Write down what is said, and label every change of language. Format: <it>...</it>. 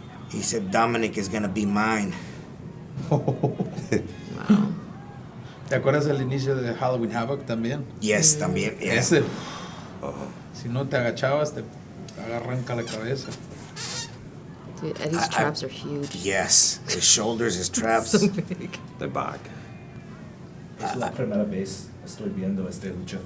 <en>He said Dominic is gonna be mine. wow.</en> <es>¿Te acuerdas del inicio de Halloween Havoc también?</es> <en>Yes, también. Yeah.</en> <es>Ese. Si no te agachabas, te arranca la cabeza.</es> <en>Dude, Eddie's traps are huge. Yes, his shoulders, his traps. So big. The back.</en> <es>Es la primera vez estoy viendo esta lucha.</es>